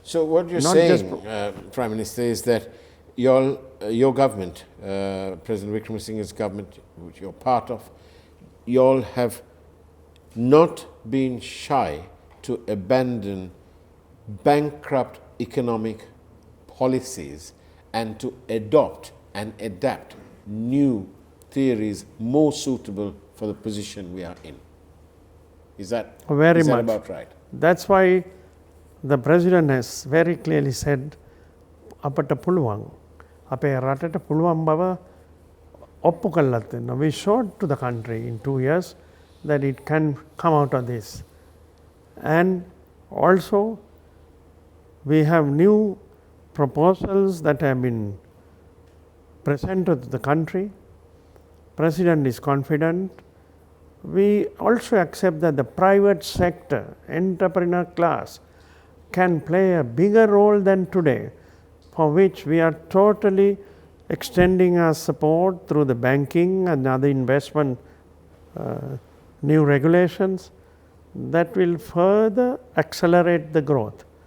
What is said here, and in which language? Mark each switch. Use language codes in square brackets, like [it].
[en] So what you're saying, Prime Minister, is that your government, President Wickremesinghe's government, which you're part of, you all have not been shy to abandon bankrupt economic policies and to adopt and adapt new theories more suitable for the position we are in. Is that about right? That's why the president has very clearly said, [si] අපට පුළුවන් අපේ රටට පුළුවන් බව ඔප්පු කළා තියෙනවා. [en] We showed to the country in 2 years that it can come out of this. And also we have new proposals that have been presented to the country. President is confident. We also accept that the private sector, entrepreneur class, can play a bigger role than today, for which we are totally extending our support through the banking and other investment new regulations that will further accelerate the growth.